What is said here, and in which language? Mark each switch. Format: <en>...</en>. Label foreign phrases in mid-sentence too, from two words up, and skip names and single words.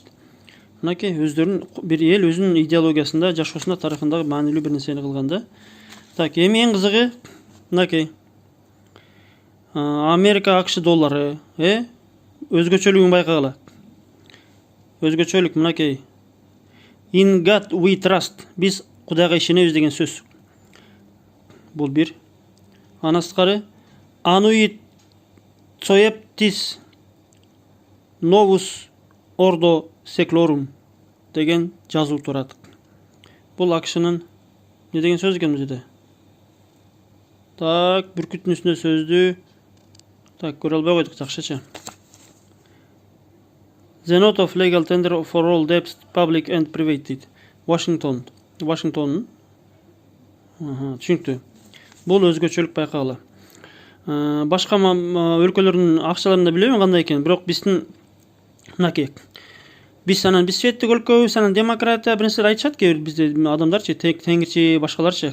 <ky>Мынакей өздөрүнүн бир эл өзүнүн идеологиясында, жашоосунда, тарыхындагы маанилүү бир нерсени кылган да. Так, эми эң кызыгы мынакей Америка АКШ доллары, өзгөчөлүгүн байкагыла. Өзгөчөлүк мынакей.</ky> <en>In God we trust.</en> <ky>Биз Кудайга ишенебиз деген сөз. Бул бир. Андан сырткары</ky> <la>Annuit Coeptis Novus Ordo Seclorum</la> <ky>деген жазуу турат. Бул АКШнын не деген сөз экен бул жерде? Так, бүркүттүн үстүнө сөздү. Так, көрө албай койдук жакшыча.</ky> <en>The note of legal tender for all debts, public and private. Washington.</en> <ky>Түшүнүктүү. Бул өзгөчөлүк байкагыла. Башка өлкөлөрдүн акчаларында билбейм кандай экен, бирок биздин мынакей. Биз светтик өлкөбүз, анан демократия бир нерселер айтышат кээ бир бизде адамдарчы, теңирчи, башкаларчы.</ky>